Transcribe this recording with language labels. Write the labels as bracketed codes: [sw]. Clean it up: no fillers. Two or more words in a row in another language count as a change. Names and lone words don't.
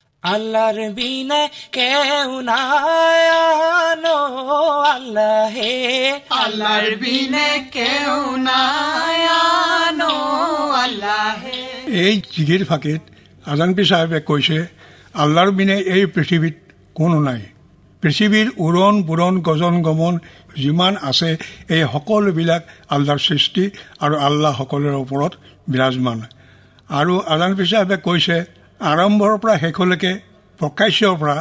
[bn] আল্লাহর বিনে কেউ নাই আনো আল্লাহ হে আল্লাহর বিনে কেউ নাই আনো আল্লাহ হে [as] এই জিগির ফাঁকিত আজানপি সাহেবে কৈছে আল্লাহৰ বিনে এই পৃথিৱীত কোনো নাই পৃথিৱীৰ উৰণ পুৰণ গজন গমন যিমান আছে এই সকলোবিলাক আল্লাহৰ সৃষ্টি আৰু আল্লাহ সকলোৰে ওপৰত বিৰাজমান আৰু আজানপি সাহেবে কৈছে আৰম্ভৰ পৰা শেষলৈকে প্ৰকাশ্যৰ পৰা